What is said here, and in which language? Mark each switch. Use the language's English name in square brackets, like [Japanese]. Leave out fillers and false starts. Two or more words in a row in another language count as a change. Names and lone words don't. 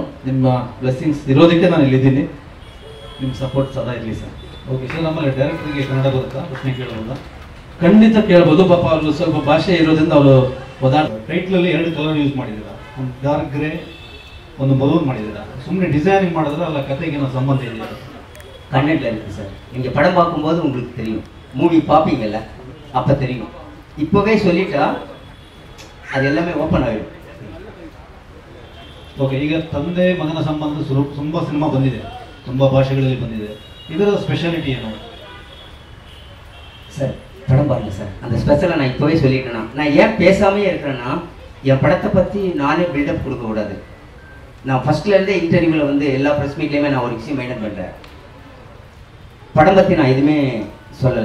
[Kannada] ನಿಮ್ಮ ಬ್ಲೆಸ್ಸಿಂಗ್ಸ್ ಇರೋದಕ್ಕೆ ನಾನು ಇಲ್ಲಿದ್ದೀನಿ. ನಿಮ್ಮ ಸಪೋರ್ಟ್ ಸದಾ ಇರಲಿ ಸರ್. [English] okay sir. [Kannada] ನಮ್ಮಲ್ಲಿ ಡೈರೆಕ್ಟರ್ಗೆ ಕನ್ನಡ ಬರುತ್ತಾ ಪ್ರಶ್ನೆ ಕೇಳ್ಬೋದಾ? ಖಂಡಿತ ಕೇಳ್ಬೋದು. ಪಾಪ ಅವರು ಸ್ವಲ್ಪ ಭಾಷೆ ಇರೋದ್ರಿಂದ ಅವರು ಟೈಟ್ಲಲ್ಲಿ 2 [English] colour use [Kannada] ಮಾಡಿದ್ದೀರಾ, ಒಂದು [English] dark grey, [Kannada] ಒಂದು ಮರೂನ್ ಮಾಡಿದ್ದೀರಾ. ಸುಮ್ಮನೆ ಡಿಸೈನಿಂಗ್ ಮಾಡಿದ್ರೆ ಅಲ್ಲ [Tamil] கதைக்கு என்ன சம்பந்தம் இல்லையா? கன்னடில் இருக்குது சார். நீங்கள் படம் பார்க்கும்போது உங்களுக்கு தெரியும், மூவி பார்ப்பீங்கல்ல அப்போ தெரியும். இப்போவே சொல்லிட்டா [Kannada] ಅದು ಎಲ್ಲವೇ ಓಪನ್ ಆಗಿದೆ. ಓಕೆ. ಈಗ ತಂದೆ ಮಗನ ಸಂಬಂಧ ತುಂಬ ಸಿನಿಮಾ ಬಂದಿದೆ, ತುಂಬ ಭಾಷೆಗಳಲ್ಲಿ ಬಂದಿದೆ. ಇದರ ಸ್ಪೆಷಾಲಿಟಿ ಏನು [Tamil] சார்? படம் பாருங்க சார். அந்த ஸ்பெஷலை நான் இப்போவே சொல்லிட்டேன்னா, நான் ஏன் பேசாமே இருக்கிறேன்னா, என் படத்தை பற்றி நானே பில்டப் கொடுக்கக்கூடாது. நான் ஃபர்ஸ்ட்லேருந்தே இன்டர்வியூவில் வந்து எல்லா ப்ரெஸ் மீட்லேயுமே நான் ஒரு விஷயம் மெயின்டைன் பண்ணுறேன். படம் பற்றி நான் எதுவுமே சொல்லலை.